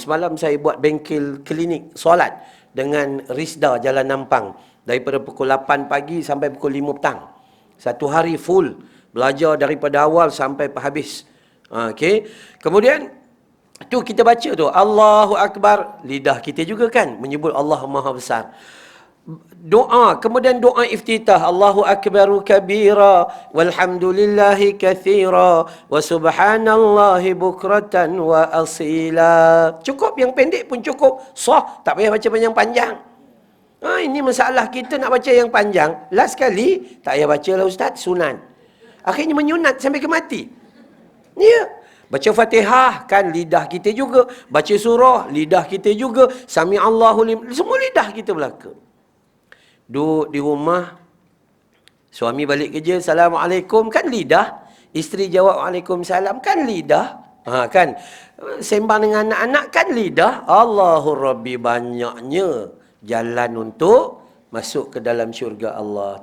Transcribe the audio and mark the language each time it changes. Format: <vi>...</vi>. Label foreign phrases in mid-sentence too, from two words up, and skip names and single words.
<ms>Semalam saya buat bengkel klinik solat dengan Risda Jalan Nampang. Daripada pukul 8 pagi sampai pukul 5 petang. Satu hari full. Belajar daripada awal sampai habis. Okey. Kemudian, tu kita baca tu.</ms> <ar>الله أكبر.</ar> <ms>Lidah kita juga kan menyebut Allah Maha Besar. Doa. Kemudian doa iftitah.</ms> <ar>الله أكبر كبيرا. والحمد لله كثيرا وسبحان الله بكرة وأصيلا.</ar> <ms>Cukup, yang pendek pun cukup. Sah. Tak payah baca panjang-panjang. Ini masalah kita nak baca yang panjang. Last kali, tak payah baca lah ustaz, sunan. Akhirnya menyunat sampai ke mati. Ya. Baca Fatihah, kan lidah kita juga. Baca surah, lidah kita juga.</ms> <ar>سمع الله لمن,</ar> <ms>semua lidah kita belaka. Duduk di rumah, suami balik kerja, Assalamualaikum, kan lidah. Isteri jawab Waalaikumsalam, kan lidah. Kan. Sembang dengan anak-anak, kan lidah.</ms> <ar>الله ربي,</ar> <ms>banyaknya jalan untuk masuk ke dalam syurga Allah.</ms>